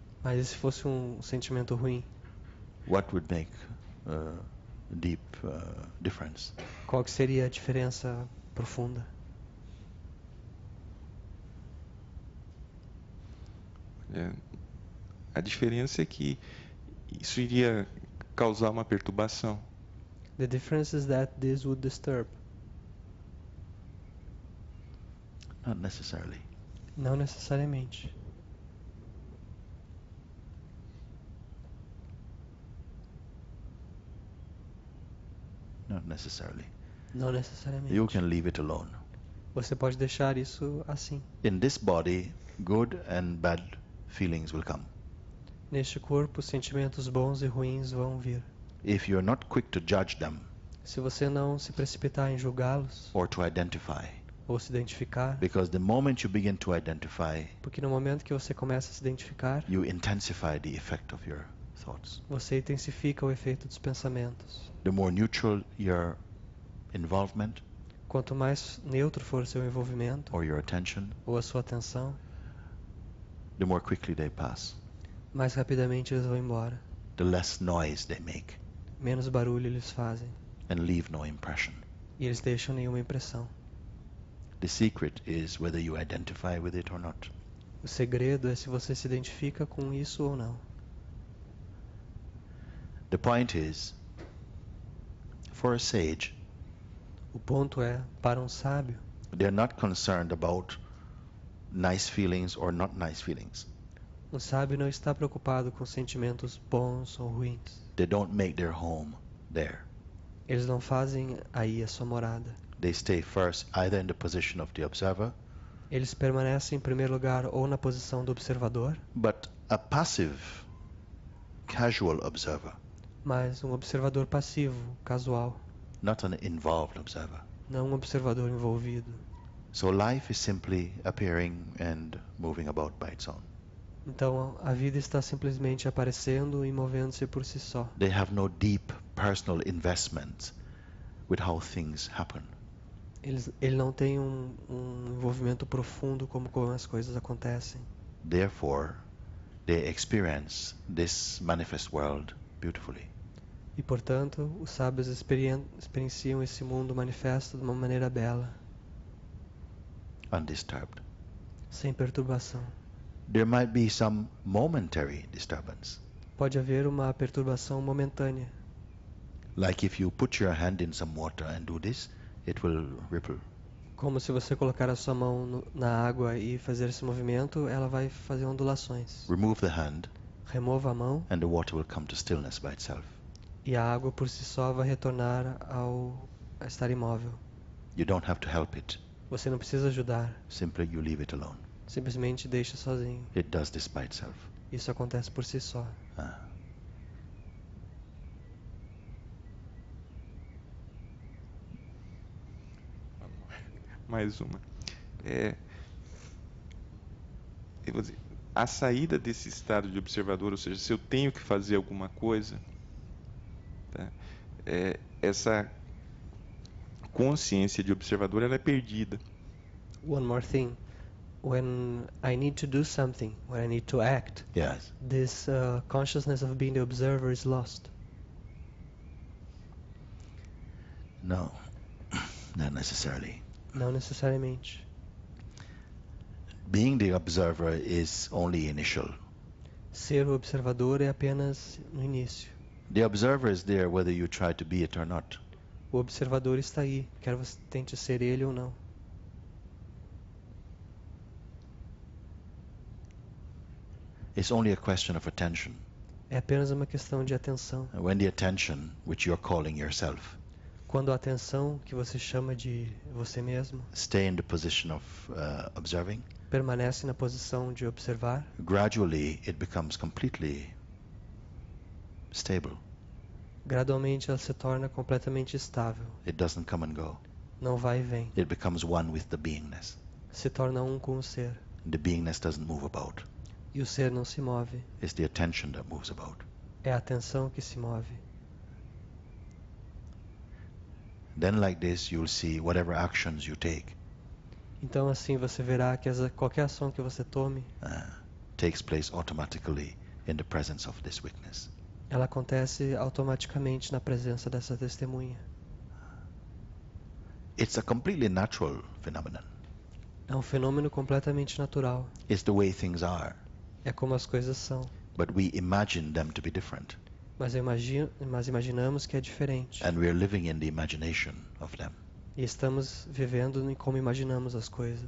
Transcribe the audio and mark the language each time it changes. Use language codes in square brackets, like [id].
[pt] Mas e se fosse um sentimento ruim? [en] What would make a deep difference? [pt] Qual que seria a diferença profunda? A diferença é que isso iria causar uma perturbação. [en] The difference is that this would disturb. Not necessarily. [pt] Não necessariamente. [en] Not necessarily. [pt] Não necessariamente. [en] You can leave it alone. [pt] Você pode deixar isso assim. [en] In this body, good and bad feelings will come. [pt] Neste corpo, sentimentos bons e ruins vão vir. [en] If you're not quick to judge them [pt] Se você não se precipitar em julgá-los [en] or to identify, [pt] ou se identificar, [en] because the moment you begin to identify, [pt] porque no momento que você começa a se identificar, [en] you intensify the effect of your thoughts. [pt] você intensifica o efeito dos pensamentos. [en] The more neutral your involvement [pt] Quanto mais neutro for seu envolvimento [en] or your attention, [pt] ou a sua atenção, [en] the more quickly they pass. [pt] mais rapidamente eles vão embora. [en] The less noise they make [pt] Menos barulho eles fazem [en] and leave no impression. [pt] e eles deixam nenhuma impressão. [en] The secret is whether you identify with it or not. [pt] O segredo é se você se identifica com isso ou não. [en] The point is, for a sage, [pt] O ponto é, para um sábio, [en] they're not concerned about nice feelings or not nice feelings. [pt] um sábio não está preocupado com sentimentos bons ou ruins. [en] They don't make their home there. [pt] Eles não fazem aí a sua morada. [en] They stay first either in the position of the observer, [pt] Eles permanecem em primeiro lugar ou na posição do observador, [en] but a passive, casual observer, [pt] mas um observador passivo, casual, [en] not an involved observer. [pt] não um observador envolvido. [en] So life is simply appearing and moving about by its own. [pt] Então a vida está simplesmente aparecendo e movendo-se por si só. [en] They have no deep personal investment with how things happen. [pt] Ele não tem um envolvimento profundo como as coisas acontecem. [en] Therefore, they experience this manifest world beautifully. [pt] E, portanto, os sábios experienciam esse mundo manifesto de uma maneira bela, [en] Undisturbed. [pt] sem perturbação. [en] There might be some momentary disturbance. [pt] Pode haver uma perturbação momentânea. [en] Like if you put your hand in some water and do this, it will ripple. [pt] Como se você colocar a sua mão na água e fazer esse movimento, ela vai fazer ondulações. [en] Remove the hand [pt] Remova a mão [en] and the water will come to stillness by itself. [pt] e a água por si só vai retornar a estar imóvel. [en] You don't have to help it. [pt] Você não precisa ajudar, [en] Simply you leave it alone. [pt] simplesmente deixa sozinho. [en] It does this by itself. [pt] Isso acontece por si só. Ah. Mais uma. Eu vou dizer, a saída desse estado de observador, ou seja, se eu tenho que fazer alguma coisa, tá? Essa consciência de observador ela é perdida. [en] One more thing. When I need to do something, when I need to act, Yes. this consciousness of being the observer is lost. No, not necessarily. [pt] Não necessariamente. [en] Being the observer is only initial. [pt] Ser o observador é apenas no início. [en] The observer is there whether you try to be it or not. [pt] O observador está aí, quer você tente ser ele ou não. [en] It's only a question of attention. [pt] É apenas uma questão de atenção. [en] When the attention, which you're calling yourself, [pt] Quando a atenção, que você chama de você mesmo, [en] stay in the position of observing, [pt] permanece na posição de observar, [en] gradually it becomes completely stable. [pt] gradualmente ela se torna completamente estável. [en] It doesn't come and go. [pt] Não vai e vem. [en] It becomes one with the beingness. [pt] Se torna um com o ser. [en] The beingness doesn't move about. [pt] E o ser não se move. [en] It's the attention that moves about. [pt] É a atenção que se move. [en] Then like this you'll see whatever actions you take [pt] Então assim você verá que qualquer ação que você tome, [en] takes place automatically in the presence of this witness. [pt] ela acontece automaticamente na presença dessa testemunha. [en] It's a completely natural phenomenon. [pt] É um fenômeno completamente natural. [en] It's the way things are, [pt] É como as coisas são. [en] but we imagine them to be different, [pt] Mas imaginamos que é diferente. [en] and we're living in the imagination of them [pt] E estamos vivendo em como imaginamos as coisas,